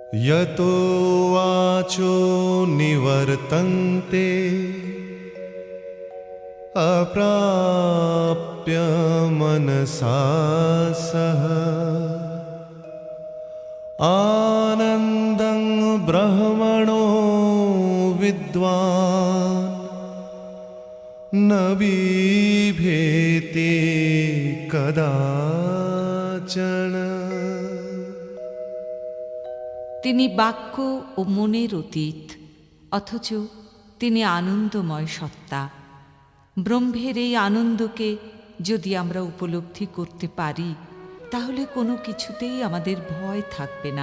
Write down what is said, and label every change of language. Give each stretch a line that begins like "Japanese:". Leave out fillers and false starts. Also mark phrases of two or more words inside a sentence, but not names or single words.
Sanskrit: यतो वाचो निवर्तन्ते अप्राप्य मनसा सह आनन्दं ब्रह्मणो विद्वान् न बिभेति कदाचन।
Bangla: তিনি বাক্য ও মনের অতীত, অথচ তিনি আনন্দময় সত্তা। ব্রহ্মের এই আনন্দকে যদি আমরা উপলব্ধি করতে পারি, তাহলে কোনো কিছুতেই আমাদের ভয় থাকবে না।